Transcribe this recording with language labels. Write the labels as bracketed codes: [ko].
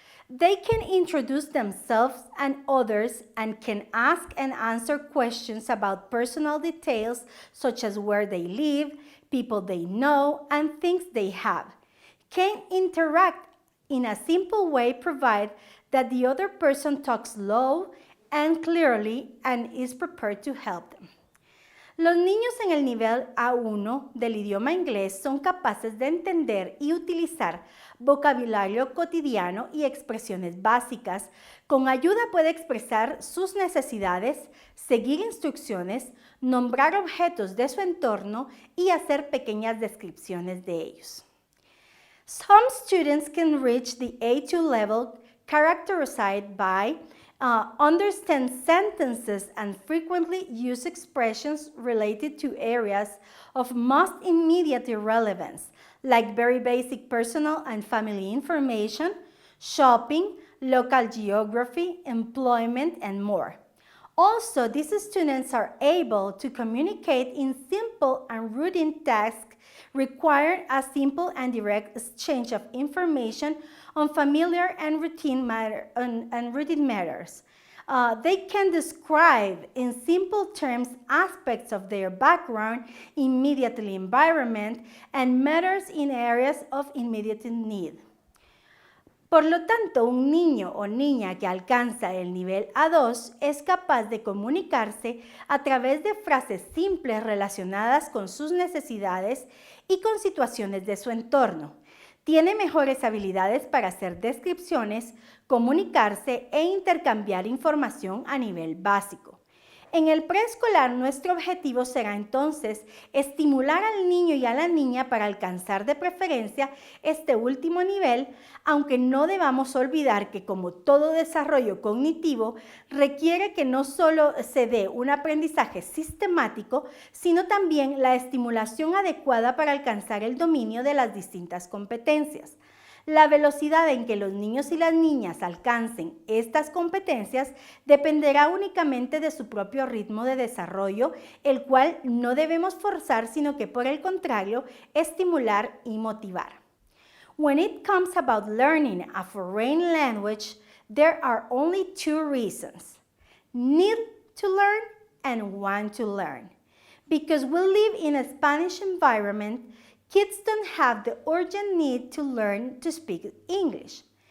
[en] They can introduce themselves and others and can ask and answer questions about personal details such as where they live, people they know, and things they have. Can interact in a simple way provided that the other person talks low and clearly and is prepared to help them. [es] Los niños en el nivel A1 del idioma inglés son capaces de entender y utilizar vocabulario cotidiano y expresiones básicas. Con ayuda puede expresar sus necesidades, seguir instrucciones, nombrar objetos de su entorno y hacer pequeñas descripciones de ellos. [en] Some students can reach the A2 level characterized by understand sentences and frequently use expressions related to areas of most immediate relevance, like very basic personal and family information, shopping, local geography, employment, and more. Also, these students are able to communicate in simple and routine tasks requiring a simple and direct exchange of information on familiar and routine matters. They can describe in simple terms aspects of their background, immediate environment, and matters in areas of immediate need. [es] Por lo tanto, un niño o niña que alcanza el nivel A2 es capaz de comunicarse a través de frases simples relacionadas con sus necesidades y con situaciones de su entorno. Tiene mejores habilidades para hacer descripciones, comunicarse e intercambiar información a nivel básico. En el preescolar, nuestro objetivo será entonces estimular al niño y a la niña para alcanzar de preferencia este último nivel, aunque no debamos olvidar que, como todo desarrollo cognitivo, requiere que no solo se dé un aprendizaje sistemático, sino también la estimulación adecuada para alcanzar el dominio de las distintas competencias. La velocidad en que los niños y las niñas alcancen estas competencias dependerá únicamente de su propio ritmo de desarrollo, el cual no debemos forzar, sino que por el contrario, estimular y motivar. [en] When it comes about learning a foreign language, there are only two reasons: need to learn and want to learn. Because we live in a Spanish environment, kids don't have the urgent need to learn to speak English.